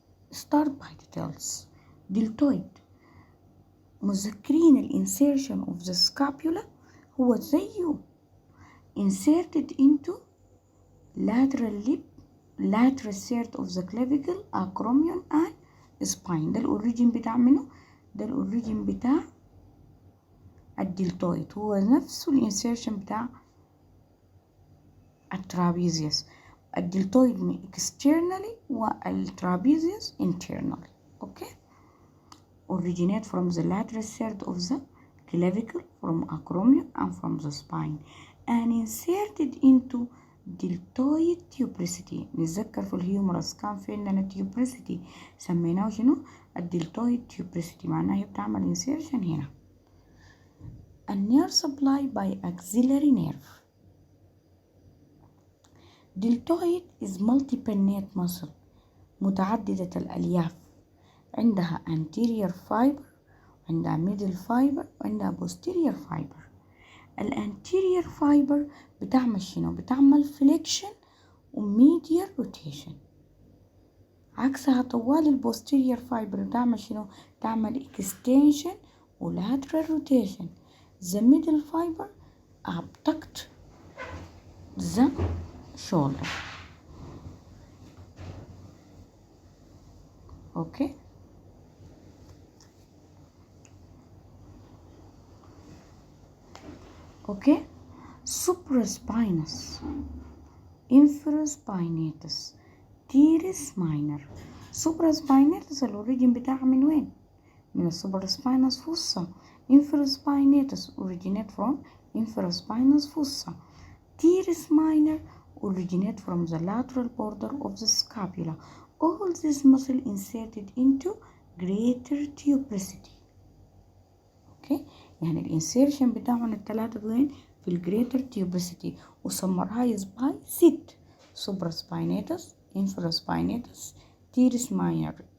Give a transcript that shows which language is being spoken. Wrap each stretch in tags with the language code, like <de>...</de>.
<en>Start by details. Deltoid.</en> <ar>مذكرين الانسيرشن</ar> <en>of the scapula</en> <ar>هو زيه</ar> <en>inserted into lateral lip, lateral third of the clavicle, acromion and spine.</en> <ar>ده الاوريجين بتاع منه؟ ده الاوريجين بتاع الدلتويد، هو نفسه الانسيرشن بتاع الترابيزيوس.</ar> <en>الدلتويد externally والترابيزيوس internally. Okay. Originate from the lateral third of the clavicle, from acromion and from the spine, and inserted into deltoid tuberosity.</en> <ar>نتذكر في الهيومرس كان في عندنا tuberosity سميناه شنو؟ الدلتويد tuberosity، معناها هي بتعمل insertion هنا.</ar> <en>النير supply by axillary nerve. deltoid is multi-pennate muscle</en> <ar>متعددة الألياف،</ar> <en>عندها anterior fiber، عندها middle fiber، وعندها posterior fiber.</en> <ar>الانتيريور فايبر بتعمل شنو؟ بتعمل فليكشن وميديال روتيشن، عكسها طوال البوستيريور فايبر بتعمل شنو؟ تعمل اكستنشن ولاترال روتيشن.</ar> <en>the middle fiber abduct the shoulder. okay. Okay. Supraspinous, infraspinatus, teres minor.</en> <ar>supraspinatus الاوريجين بتاعها من وين؟ من الsupraspinous fossa.</ar> <en>infraspinatus originate from infraspinous fossa. teres minor originate from the lateral border of the scapula. all this muscle inserted into greater tuberosity. okay.</en> <ar>يعني الانسيرشن بتاعهم الثلاثة وين؟ في الجريتر تيوبرسيتي، وسمرايز باي ست: supraspinatus, infraspinatus, teres minor.</ar>